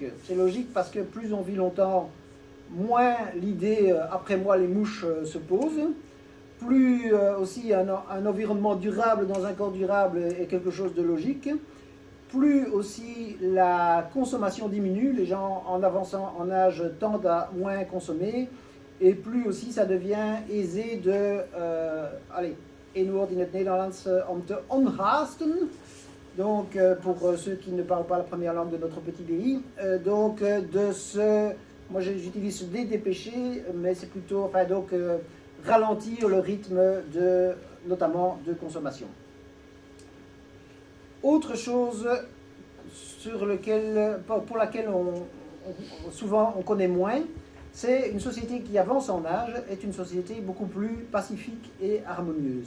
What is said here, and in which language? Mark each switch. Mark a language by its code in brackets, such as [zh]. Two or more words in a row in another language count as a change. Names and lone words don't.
[fr] C'est logique parce que plus on vit longtemps, moins l'idée après moi les mouches se pose, plus aussi un environnement durable dans un corps durable est quelque chose de logique, plus aussi la consommation diminue, les gens en avançant en âge tendent à moins consommer, et plus aussi ça devient aisé de, [nl] één woord in het Nederlands, om te onhaasten, [fr] donc pour ceux qui ne parlent pas la première langue de notre petit pays, moi j'utilise se dépêcher, mais c'est plutôt, ralentir le rythme notamment de consommation. Autre chose pour laquelle souvent on connaît moins, c'est une société qui avance en âge est une société beaucoup plus pacifique et harmonieuse.